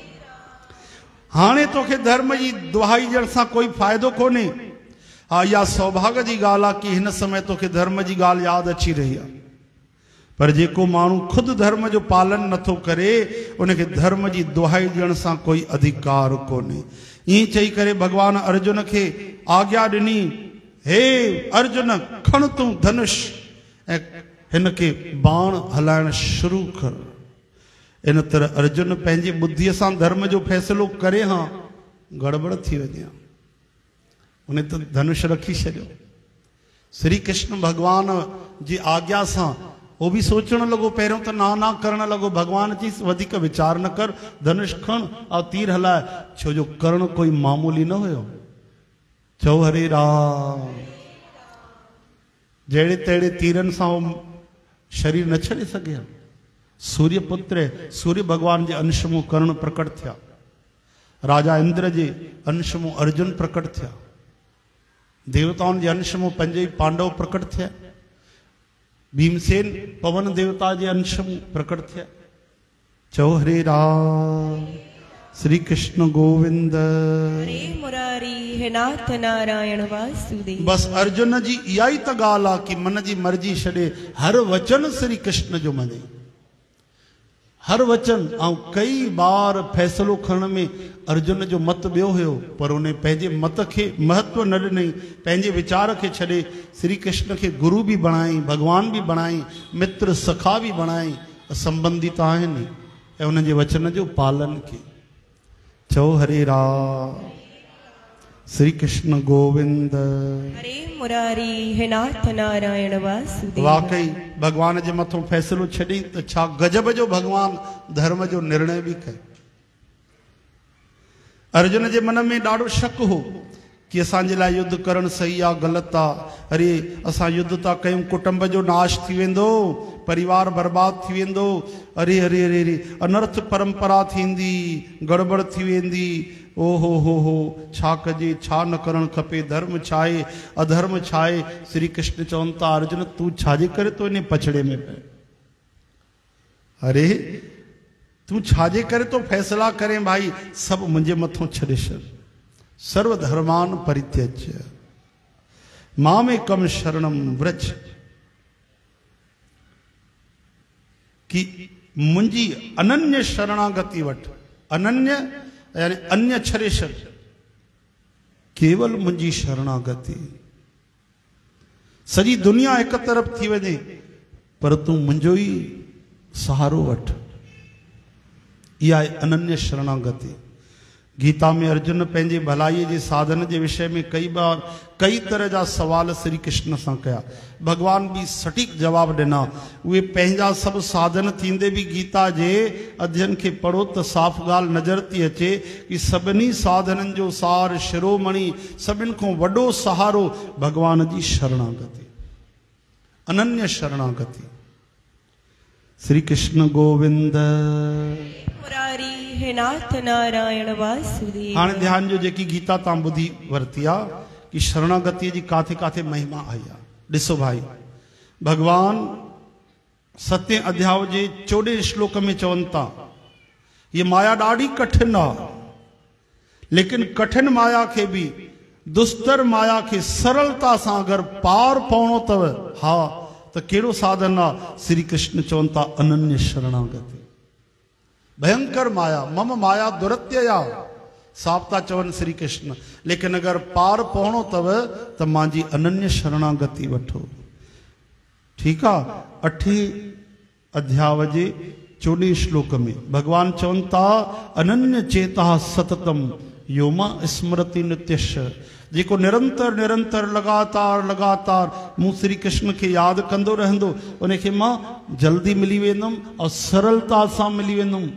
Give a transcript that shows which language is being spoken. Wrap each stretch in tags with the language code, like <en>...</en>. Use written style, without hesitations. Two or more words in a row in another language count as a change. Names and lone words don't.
<sd>हाणे तोखे धर्म जी दुहाई ॾियण सां कोई फ़ाइदो कोन्हे। हा, इहा सौभाग्य जी ॻाल्हि आहे कि हिन समय तोखे धर्म जी ॻाल्हि यादि अची रही आहे, पर जेको माण्हू ख़ुदि धर्म जो पालन नथो करे उनखे धर्म जी दुहाई ॾियण सां कोई अधिकार कोन्हे। ईअं चई करे भगवान अर्जुन खे आज्ञा ॾिनी, हे अर्जुन खण तूं धनुष ऐं हिन खे बाण हलाइण शुरू कर। इन तरह अर्जुन पंहिंजी बुद्धीअ सां धर्म जो फ़ैसिलो करे, हाँ गड़बड़ थी वञे, उन त धनुष रखी छॾियो। श्री कृष्ण भगवान जी आज्ञा सां वो भी सोचण लॻो, पहिरियों त ना करण लॻो। भगवान चई वधीक वीचार न कर, धनुष खण और तीर हलाए, छो जो कर्ण कोई मामूली न हुयो। चओ हरे राम। जहिड़े तहिड़े तीरनि सां शरीर न छॾे सघे। सूर्य पुत्र सूर्य भगवान जे अंश में कर्ण प्रकट थिया, राजा इंद्र जे अंश में अर्जुन प्रकट थिया, देवताउनि जे अंश में पंज पांडव प्रकट थिया, भीमसेन पवन देवता जे अंश में प्रकट थिया। चओ हरे राम। श्री कृष्ण गोविंद। हरे मुरारी, हे नाथ नारायण वासुदेव। बस अर्जुन जी इहा ई त ॻाल्हि आहे कि मन जी मर्जी छॾे हर वचन श्री कृष्ण जो मने, हर वचन। ऐं कई बार फैसलो खणण में अर्जुन जो मत ॿियो हुयो, पर उन पंहिंजे मत खे महत्व न ॾिनई, पंहिंजे वीचार खे छॾे श्री कृष्ण खे गुरु भी बणाई, भगवान भी बणाई, मित्र सखा भी बणाई, संबंधित आहिनि ऐं उन जे वचन जो पालन कई। चओ हरे राम। श्री कृष्ण गोविंद। हरे मुरारी, हे नाथ नारायण वासुदेव। वाकई भगवान जे मथों फैसलो छॾी त छा गजब जो भगवान धर्म जो निर्णय भी कयो। अर्जुन जे मन में ॾाढो शक हो कि असांजे लाइ युद्ध करण सही आ ग़लति आ। अरे असां युद्ध था कयूं, कुटुंब जो नाश थी वेंदो, परिवार बर्बाद थी वेंदो, अरे अरे अरे अरे अनर्थ परंपरा थींदी, गड़बड़ थी वेंदी। ओ हो छा कजे, छा न करणु खपे, धर्म छा आहे, अधर्म छा आहे। श्री कृष्ण चवनि था अर्जुन तूं छाजे करे तो इन पछड़े में पए। अरे तूं छाजे करे तो फैसला करें भाई, सब मुंहिंजे मथों छॾे छॾ।</sd> <sa>सर्वधर्मान परित्यज्य मामेकम शरणम व्रज,</sa> <sd>कि मुंहिंजी अनन्य शरणागति वठ। अनन्य यानी अन्य छॾे छॾ, केवल मुंहिंजी शरणागति। सॼी दुनिया हिक तरफ़ थी वञे पर तूं मुंहिंजो ई सहारो वठ। इहा आहे अनन्य शरणागति। गीता में अर्जुन पंहिंजे भलाई जे साधन जे विषय में कई तरह जा सवाल श्री कृष्ण सां कया। भगवान भी सटीक जवाब ॾिना। उहे पंहिंजा सभु साधन थींदे भी गीता जे अध्ययन खे पढ़ो त साफ़ ॻाल्हि नज़र थी अचे कि सभिनी साधननि जो सार शिरोमणि, सभिनि खां वॾो सहारो भगवान जी शरणागति, अनन्य शरणागति। श्री कृष्ण गोविंद मुरारी हे नाथ नारायण वासुदेव। हाणे ध्यान जो जेकी गीता तव्हां ॿुधी वरिती आहे कि शरणागति जी काथे काथे महिमा आई आहे। ॾिसो भाई, भगवान 7 अध्याय जे 14 श्लोक में चवनि था ये माया ॾाढी कठिन आहे, लेकिन कठिन माया खे भी, दुस्तर माया खे सरलता सां अगरि पार पवणो अथव, हा त कहिड़ो साधन आहे। श्री कृष्ण चवनि था अनन्य शरणागति। भयंकर माया,</sd> <sa>मम माया दुरत्यया,</sa> <sd>साफ था चवनि श्री कृष्ण। लेकिन अगर पार पहुणो अथव त मुंहिंजी अनन्य शरणागति वठो। ठीक आहे। 8 अध्याय जे 14 श्लोक में भगवान चवनि था</sd> <sa>अनन्य चेता सततम योमा स्मृति नित्यश,</sa> <sd>जेको निरंतर निरंतर लगातार लगातार मूं श्री कृष्ण के याद कंदो रहंदो, उनखे मां जल्दी मिली वेंदुमि और सरलता सां मिली वेंदुमि।</sd>